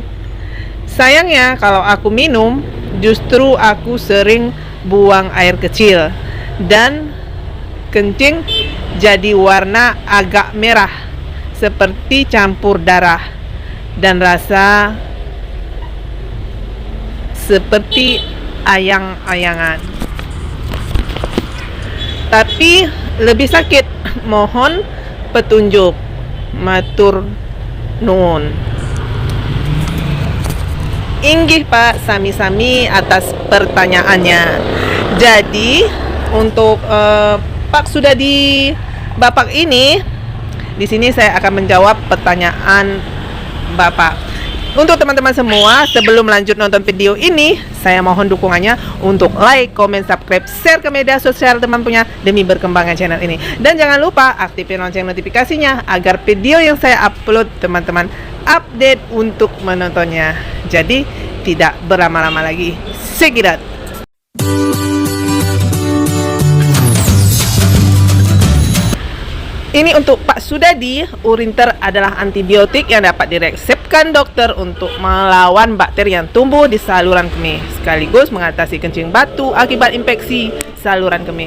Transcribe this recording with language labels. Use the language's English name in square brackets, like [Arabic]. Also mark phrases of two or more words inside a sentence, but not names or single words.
[Indonesian] Sayangnya kalau aku minum, justru aku sering buang air kecil dan kencing jadi warna agak merah seperti campur darah dan rasa seperti ayang-ayangan. Tapi lebih sakit. Mohon petunjuk. [Javanese] Matur nuwun. Inggih Pak, sami-sami [Indonesian] atas pertanyaannya. Jadi untuk Pak Sudadi Bapak ini, di sini saya akan menjawab pertanyaan Bapak. Untuk teman-teman semua, sebelum lanjut nonton video ini, saya mohon dukungannya untuk [English] like, comment, subscribe, share [Indonesian] ke media sosial teman punya demi berkembangnya channel ini. Dan jangan lupa aktifin lonceng notifikasinya agar video yang saya upload teman-teman update untuk menontonnya. Jadi tidak berlama-lama lagi. Sekirat. Ini untuk Pak Sudadi, urinter adalah antibiotik yang dapat diresepkan dokter untuk melawan bakteri yang tumbuh di saluran kemih, sekaligus mengatasi kencing batu akibat infeksi saluran kemih.